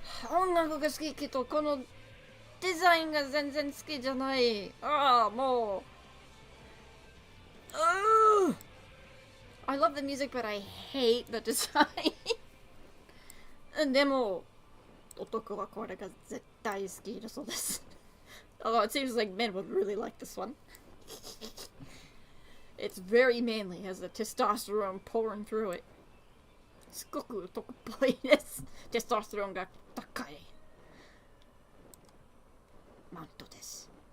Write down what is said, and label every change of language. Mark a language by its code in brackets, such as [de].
[ja] 音楽が好きけど、このデザインが全然好きじゃない。ああ、もう。 [en] I love the music, but I hate the design. [ja] でも、男はこれが絶対好きだそうです。 [en] Although it seems like men would really like this one. It's very manly, has the testosterone pouring through it. [ja] すごく男っぽいです。テストステロンが高いマントです。